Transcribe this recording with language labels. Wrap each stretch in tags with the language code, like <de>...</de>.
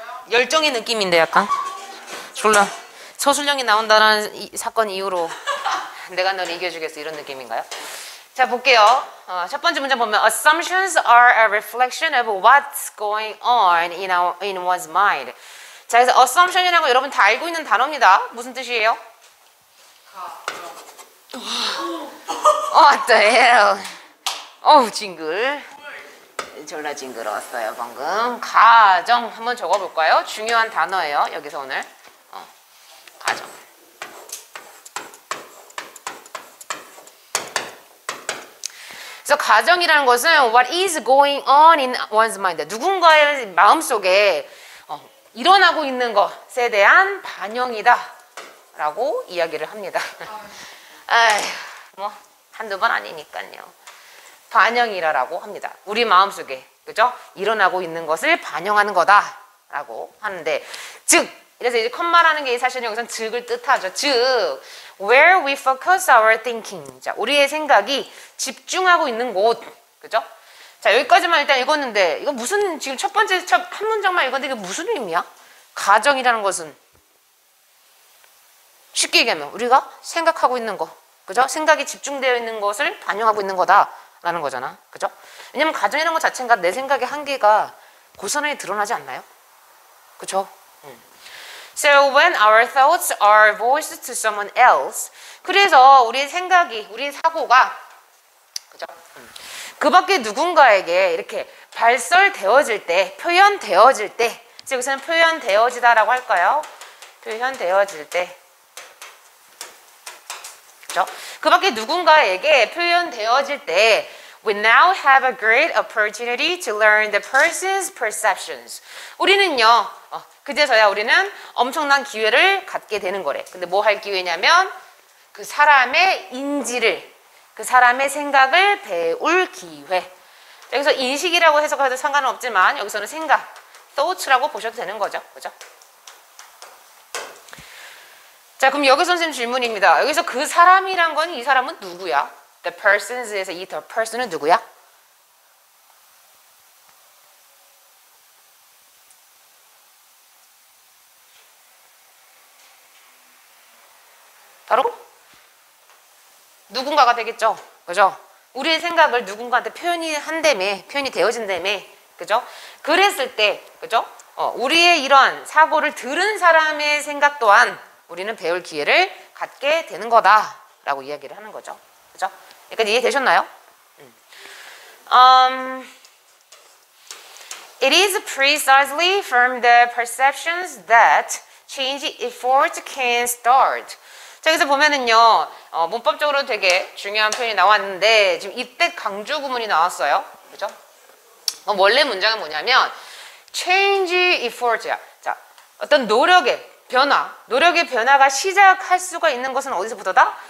<ko>열정의 느낌인데 약간 졸라 서술형이 나온다는 사건 이후로 내가 너를 이겨주겠어 이런 느낌인가요? 자 볼게요. 첫 번째 문제 보면</ko> <en>Assumptions are a reflection of what's going on in one's mind.</en> <ko>자 그래서 assumption이라는 거 여러분 다 알고 있는 단어입니다. 무슨 뜻이에요?</ko> <en>What the hell?</en> <ko>어우 징글 졸라 징그러웠어요 방금. 가정 한번 적어볼까요? 중요한 단어예요 여기서 오늘. 가정. 그래서 가정이라는 것은</ko> <en>what is going on in one's mind,</en> <ko>누군가의 마음속에 일어나고 있는 것에 대한 반영이다 라고 이야기를 합니다. 아휴, 뭐 한두 번 아니니까요. 반영이라고 합니다. 우리 마음속에 그죠? 일어나고 있는 것을 반영하는 거다라고 하는데, 즉 이래서 이제 컴마라는 게 사실은 여기서는 즉을 뜻하죠. 즉</ko> <en>where we focus our thinking.</en> <ko>자, 우리의 생각이 집중하고 있는 곳, 그죠? 자, 여기까지만 일단 읽었는데 이거 무슨 지금 첫 번째 한 문장만 읽었는데 이게 무슨 의미야? 가정이라는 것은 쉽게 얘기하면 우리가 생각하고 있는 거, 그죠? 생각이 집중되어 있는 것을 반영하고 있는 거다. 라는 거잖아. 그죠? 왜냐면 가정이라는 것 자체가 내 생각의 한계가 고스란히 드러나지 않나요? 그죠?</ko> <en>So when our thoughts are voiced to someone else,</en> <ko>그래서 우리의 생각이, 우리의 사고가 그죠? 그 밖에 누군가에게 이렇게 발설되어질 때, 표현되어질 때, 여기서는 표현되어지다라고 할까요? 표현되어질 때, 그죠? 그 밖에 누군가에게 표현되어질 때</ko> <en>We now have a great opportunity to learn the person's perceptions.</en> <ko>우리는요, 그제서야 우리는 엄청난 기회를 갖게 되는 거래. 근데 뭐 할 기회냐면 그 사람의 인지를, 그 사람의 생각을 배울 기회. 여기서 인식이라고 해석해도 상관은 없지만 여기서는 생각, thoughts라고 보셔도 되는 거죠. 그죠? 자, 그럼 여기 선생님 질문입니다. 여기서 그 사람이란 건 이 사람은 누구야? The persons에서 이 the person은 누구야? 바로 누군가가 되겠죠. 그죠? 우리의 생각을 누군가한테 표현이 되어진다며. 그죠? 그랬을 때, 그죠? 우리의 이러한 사고를 들은 사람의 생각 또한 우리는 배울 기회를 갖게 되는 거다라고 이야기를 하는 거죠. 그죠? 여기까지 이해되셨나요?</ko> <en>It is precisely from the perceptions that change effort can start.</en> <ko>자, 여기서 보면은요, 문법적으로 되게 중요한 표현이 나왔는데, 지금 이때 강조 구문이 나왔어요. 그죠? 원래 문장은 뭐냐면, change effort야. 자, 어떤 노력의 변화가 시작할 수가 있는 것은 어디서부터다?</ko>